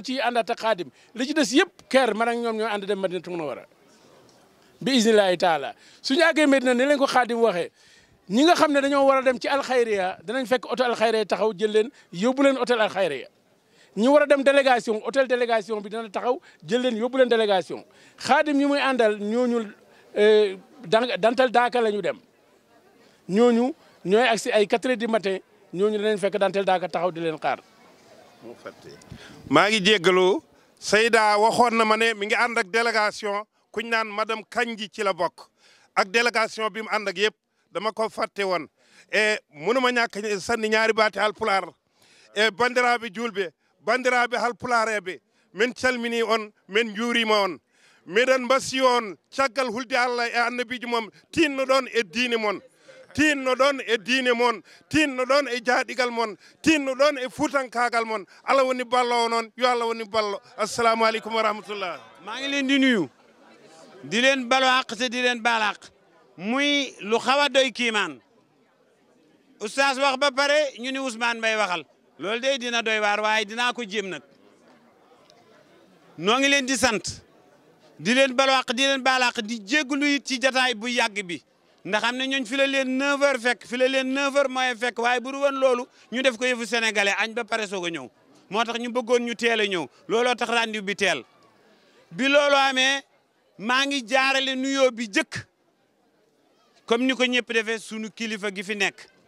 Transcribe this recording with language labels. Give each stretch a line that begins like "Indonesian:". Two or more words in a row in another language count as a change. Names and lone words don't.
Wolof: ciy àndaat ak xaadim li ci des yëpp keer man ak ñoom ñooy ànd dem Madinatu Munawwara bi isnillahi taala suñu àggee Medina ni leen ko xaadim waxee ñi nga xam ne dañoo war a dem ci alxayriya danañ fekk hôtel alxayriya taxaw jël leen yóbbu leen hôtel alxayriya ñi war a dem délégation hôtel délégation bi dana taxaw jël leen yóbbu leen délégation xaadim ñi muy àndal ñooñu dantal daaka la ñu dem ñooñu ñooy agsi ay
French: 4 heures du matin
Wolof: ñooñu danañ fekk dantal daaka taxaw di leen xaar. maa ngi jéggalu Seyda waxoon na ma ne mi ngi ànd ak délégation kuñ naan madame Kanji ci la bokk ak délégation bi mu ànd ak yëpp dama ko fàtte woon e mënuma ñàkk sanni ñaari baati halpulaar
Fula: e bandiraɓe julɓe bandiraɓe halpulaareɓe min calmini on min juurima on miɗen mbasi on caggal hulde Allah e annabijo mom tinno ɗon e diine mon tinno ɗon e diine mon tinno ɗon e jaaɗigal mon tinno ɗon e fuutankagal mon Allah woni ballo o noon yo Allah woni ballo
Arabic: السلام عليكم ورحمة الله
Wolof: maa ngi leen di nuyu di leen balo àq te di leen baal àq muy lu xaw a doy kiimaan oustaz wax ba pare ñu ni Ousmane Mbaye waxal loolu de dina doy waar waaye dinaa ko jéem nag noo ngi leen di sant di leen balo àq di leen baal àq di jégglu it ci jataay bu yàgg bi ndax am na ñooñ fi la leen 9h fekk fi la leen 9h mooy fekk waaye bu du woon loolu ñu def ko yëfu sénégalais añ ba pare soog a ñëw moo tax ñu bëggoon ñu teel a ñëw looloo tax rendez-vous bi teel bi loolu amee maa ngi jaarale nuyoo bi jëkk comme ni ko ñëpp defee sunu kilifa gi fi nekk